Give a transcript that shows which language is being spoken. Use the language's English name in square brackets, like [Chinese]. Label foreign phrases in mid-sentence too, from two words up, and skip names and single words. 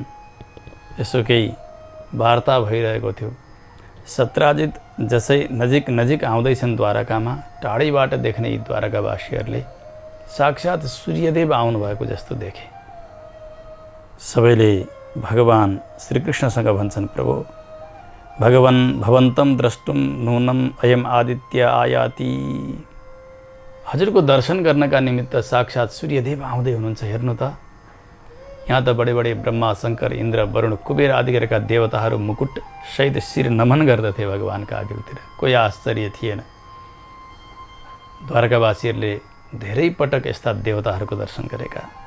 [Nepali] यसो केही वार्ता भइरहेको थियो। सत्राजित जसै नजिक नजिक आउँदैछन् द्वारकामा, टाढैबाट देख्ने यी द्वारकावासीहरूले साक्षात् सूर्यदेव आउनुभएको जस्तो देखे। सबैले भगवान श्रीकृष्णसँग भन्छन्, [Sanskrit] प्रभु भगवन् भवन्तं द्रष्टुम नूनम अयम आदित्य आयाति। [Nepali] हजुरको दर्शन गर्नका निमित्त साक्षात् सूर्यदेव आउँदै हुनुहुन्छ। हेर्नु त, यहाँ त बडे बडे ब्रह्मा, शङ्कर, इन्द्र, वरुण, कुबेर आदि गरेका देवताहरू मुकुट सहित शिर नमन गर्दथे भगवानका अघिल्तिर। कोही आश्चर्य थिएन। द्वारकावासीहरूले धेरै पटक यस्ता देवताहरूको दर्शन गरेका।